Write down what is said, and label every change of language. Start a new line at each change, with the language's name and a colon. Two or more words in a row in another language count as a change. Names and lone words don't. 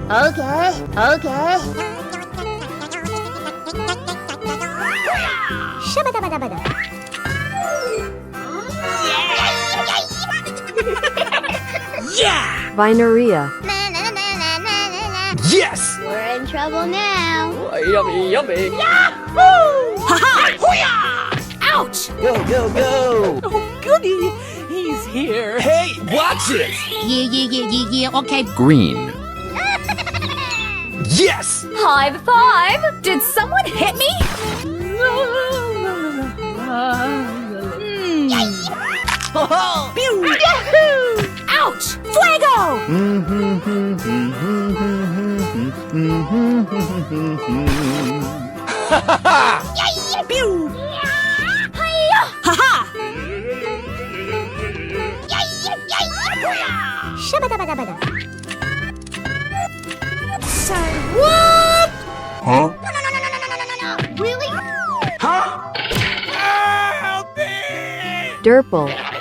English: Okay. Shabba-dabba-dabba-da. Yeah! Vineria. Yes! We're in trouble now. Yummy, yummy. Ha-ha! Hoo-yah! Ouch! Go, go, go! Oh, goody. He's here. Hey, watch it! Yeah, okay. Green. Yes! High five! Did someone hit me? Ho-ho! Pew! Yahoo! Ouch! Fuego! Pew! Hi-ya! Ha-ha! Shabba-dabba-dabba-da. What? Huh? Really? Huh? Help me! Durple.